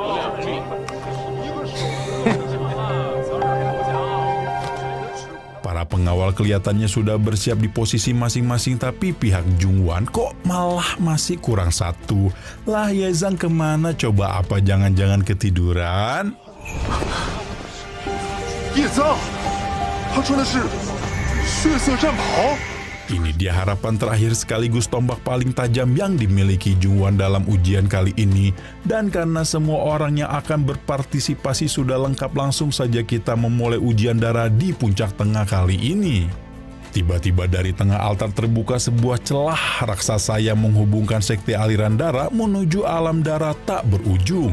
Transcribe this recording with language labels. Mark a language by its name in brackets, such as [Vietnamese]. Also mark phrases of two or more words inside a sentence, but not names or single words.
[Indonesian] Para Pengawal kelihatannya sudah bersiap di posisi masing-masing, tapi pihak Jungwan kok malah masih kurang satu. Lah Ye Zhang kemana coba, apa jangan-jangan ketiduran? [Chinese] 叶桑，他穿的是血色战袍。 [Indonesian] Ini dia harapan terakhir sekaligus tombak paling tajam yang dimiliki Jungwan dalam ujian kali ini. Dan karena semua orang yang akan berpartisipasi sudah lengkap, langsung saja kita memulai ujian darah di puncak tengah kali ini. Tiba-tiba dari tengah altar terbuka sebuah celah raksasa yang menghubungkan sekte aliran darah menuju alam darah tak berujung.